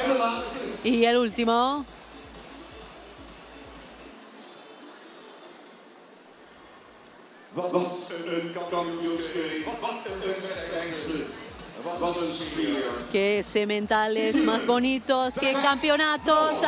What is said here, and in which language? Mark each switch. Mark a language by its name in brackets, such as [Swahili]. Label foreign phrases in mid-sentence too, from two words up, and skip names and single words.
[Dutch] laatste. [Spanish] Y el último. [Dutch] Wat een kampioenschap. Wat een wedstrijdstuk. Wat een sfeer. [Spanish] Qué sementales más bonitos, qué campeonatos.